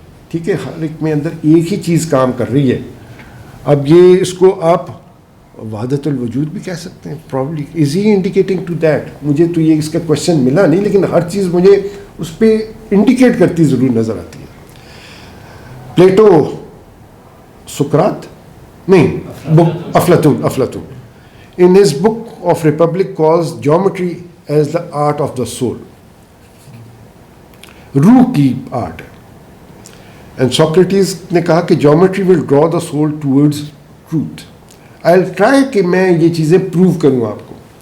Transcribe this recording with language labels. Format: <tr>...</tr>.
<ur>ٹھیک ہے, ہر ایک میں اندر ایک ہی چیز کام کر رہی ہے. اب یہ اس کو آپ وحدت الوجود بھی کہہ سکتے ہیں probably.</ur> <en>Is he indicating to that?</en> <ur>مجھے تو یہ اس کا کوشچن ملا نہیں, لیکن ہر چیز مجھے اس پہ انڈیکیٹ کرتی ضرور نظر آتی ہے.</ur> <en>Plato سقراط نہیں افلاطون in his book of Republic calls geometry as the art of the soul,</en> <ur>روح کی آرٹ ہے.</ur> <en>and Socrates</en> <ur>نے کہا کہ</ur> <en>geometry will draw the soul towards truth. I'll try</en> <ur>کہ میں یہ چیزیں پروو کروں آپ کو.</ur>